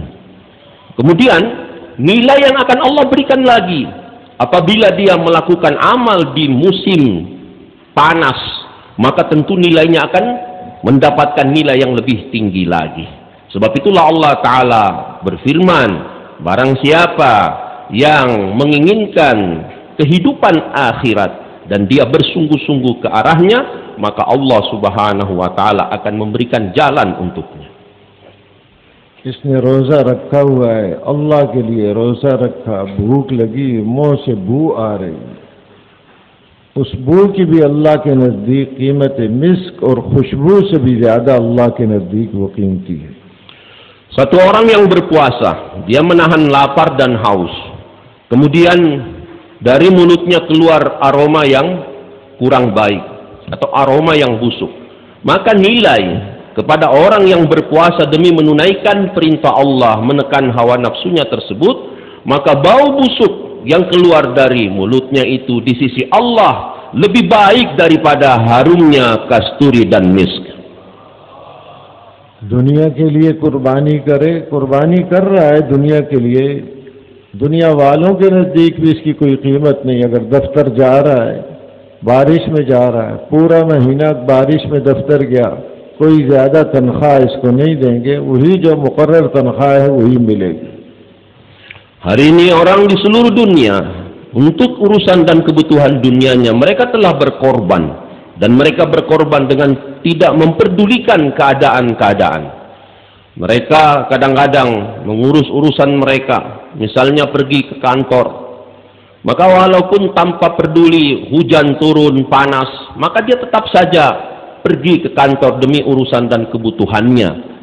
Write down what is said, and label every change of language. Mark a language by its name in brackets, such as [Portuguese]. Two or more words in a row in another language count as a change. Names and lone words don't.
[Indonesian] Kemudian nilai yang akan Allah berikan lagi, Apabila dia melakukan amal di musim panas, maka tentu nilainya akan mendapatkan nilai yang lebih tinggi lagi. Sebab itulah Allah Ta'ala berfirman, barang siapa yang menginginkan kehidupan akhirat dan dia bersungguh-sungguh ke arahnya, maka Allah [Arabic] سبحانه وتعالى [Indonesian] akan memberikan jalan untuknya. [Urdu] اس نے روزہ رکھا ہوا ہے، اللہ کے لیے روزہ رکھا، بھوک لگی، منہ سے بو آ رہی، اس بو کی بھی اللہ کے نزدیک قیمت ہے. مشک اور خوشبو سے بھی زیادہ اللہ کے نزدیک وہ قیمتی ہے. [Indonesian] Satu orang yang berpuasa, dia menahan lapar dan haus, kemudian dari mulutnya keluar aroma yang kurang baik atau aroma yang busuk, maka nilai kepada orang yang berpuasa demi menunaikan perintah Allah, menekan hawa nafsunya tersebut, maka bau busuk yang keluar dari mulutnya itu di sisi Allah lebih baik daripada harumnya kasturi dan misk. [Urdu] دنیا کے لیے قربانی کرے، قربانی کر رہا ہے دنیا کے لیے، دنیا والوں کے نزدیک بھی اس کی کوئی قیمت نہیں. اگر دفتر جا رہا ہے، بارش میں جا رہا ہے، پورا مہینہ بارش میں دفتر گیا، کوئی زیادہ تنخواہ اس کو نہیں دیں گے، وہی جو مقرر تنخواہ ہے وہی ملے گی. [Indonesian] Hari ini orang di seluruh dunia untuk urusan dan kebutuhan dunianya mereka telah berkorban, dan mereka berkorban dengan tidak memperdulikan keadaan-keadaan. Mereka kadang-kadang mengurus urusan mereka, misalnya pergi ke kantor, maka walaupun tanpa peduli hujan turun, panas, maka dia tetap saja pergi ke kantor demi urusan dan kebutuhannya.